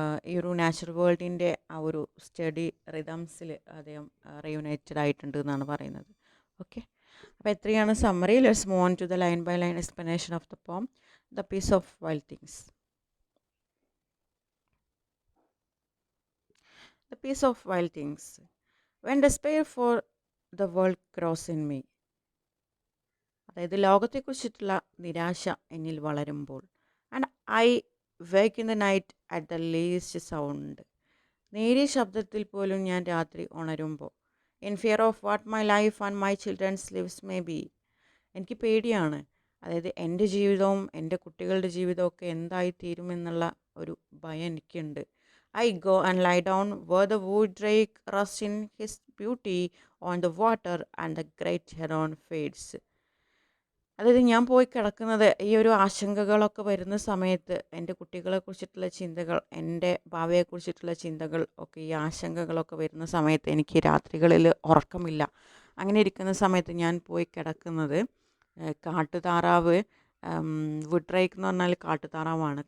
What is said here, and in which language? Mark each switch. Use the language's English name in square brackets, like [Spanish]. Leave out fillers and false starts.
[Malayalam] ഈ ഒരു നാച്ചുറൽ വേൾഡിൻ്റെ ആ ഒരു സ്റ്റഡി റിതംസിൽ അദ്ദേഹം റീയുണൈറ്റഡ് ആയിട്ടുണ്ട് എന്നാണ് പറയുന്നത്. ഓക്കെ, അപ്പോൾ എത്രയാണ് summary. [English] Let's move on to the line by line explanation of the poem the peace of wild things. The piece of wild things. When despair for the world grows in me. [Malayalam] അതായത് ലോകത്തെക്കുറിച്ചിട്ടുള്ള നിരാശ എന്നിൽ വളരുമ്പോൾ. [English] And I wake in the night at the least sound. [Malayalam] നേരിയ ശബ്ദത്തിൽ പോലും ഞാൻ രാത്രി ഉണരുമ്പോൾ. [English] In fear of what my life and my children's lives may be. [Malayalam] എനിക്ക് പേടിയാണ്, അതായത് എൻ്റെ ജീവിതവും എൻ്റെ കുട്ടികളുടെ ജീവിതവും ഒക്കെ എന്തായിത്തീരുമെന്നുള്ള ഒരു ഭയം എനിക്കുണ്ട്. [English] I go and lie down where the wood drake rests in his beauty on the water and the great heron fades. [Malayalam] അതായത് ഞാൻ പോയി കിടക്കുന്നത് ഈ ഒരു ആശങ്കകളൊക്കെ വരുന്ന സമയത്ത്, എൻ്റെ കുട്ടികളെക്കുറിച്ചിട്ടുള്ള ചിന്തകൾ, എൻ്റെ ഭാവിയെക്കുറിച്ചിട്ടുള്ള ചിന്തകൾ ഒക്കെ, ഈ ആശങ്കകളൊക്കെ വരുന്ന സമയത്ത് എനിക്ക് രാത്രികളിൽ ഉറക്കമില്ല. അങ്ങനെ ഇരിക്കുന്ന സമയത്ത് ഞാൻ പോയി കിടക്കുന്നത് കാട്ടുതാറാവ്, വുഡ്രൈക്ക് എന്ന് പറഞ്ഞാൽ കാട്ടുതാറാവാണ്.